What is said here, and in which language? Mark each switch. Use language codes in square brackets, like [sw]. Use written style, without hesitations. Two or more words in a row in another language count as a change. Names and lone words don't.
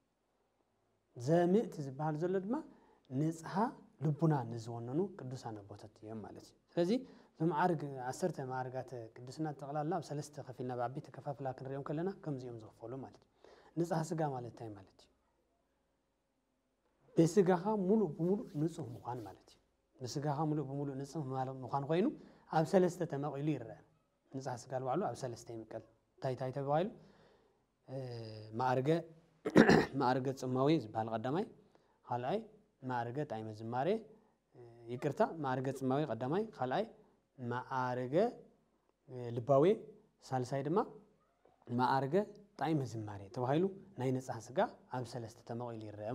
[ti] ዘምእት ዝባል ዘሎ ድማ ንጽሐ ልቡና ንዝወነኑ ቅዱሳን አቦታት እዮም ማለት እዩ ስለዚህ በማዕርግ 10 ማዕርጋት ቅዱስና ተቀላላ ኣብ 3 ከፊልና ባቢ ተከፋፍላ ክንሪዮም ከለና ከምዚኦም ዝኸፈሉ ማለት ንጽሐ ስጋ ማለት ታይ ማለት በስጋኻ ሙሉ በሙሉ ንጹህ መዃን ማለት እዩ በስጋኻ ሙሉ በሙሉ ንጹህ መዃን ኮይኑ ኣብ 3 ተመቂሉ ይረአ ንጽህ ስጋ ባሉ ኣብ 3 ይምቀል ታይ ተባይሉ ማዕርገ ጽማዊ ዝባል ቀዳማይ ካልኣይ ማዕርገ ጣዕመ ዝማሬ ይቅርታ ማዕርገ ጽማዊ ቀዳማይ ካልኣይ ማዕርገ ልባዊ ሳልሳይ ድማ ማዕርገ ጣዕመ ዝማሬ ተባይሉ ናይ ንጽህ ስጋ ኣብ 3 ተመቂሉ ይረአ